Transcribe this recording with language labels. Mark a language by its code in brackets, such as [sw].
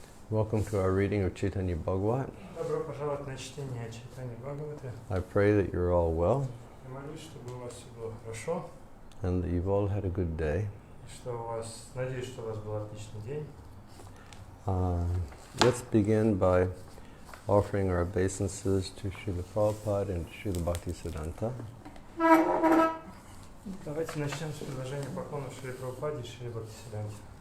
[en] Welcome to our reading of Чайтанья Bhagавata. [ru] Добро пожаловать на чтение Чайтаньи Бхагаваты. [en] I pray that you're all well [ru] Я молюсь, чтобы у вас все было хорошо, [en] and that you've all had a good day. [ru] и что у вас, надеюсь, что у вас был отличный день. [en] Let's begin by offering our obeisances to Srila Prabhupada and Srila Bhaktisiddhanta. [ru] Давайте начнем с предложения поклонов Шри Прабхупаде и Шри Бхактисиддханте.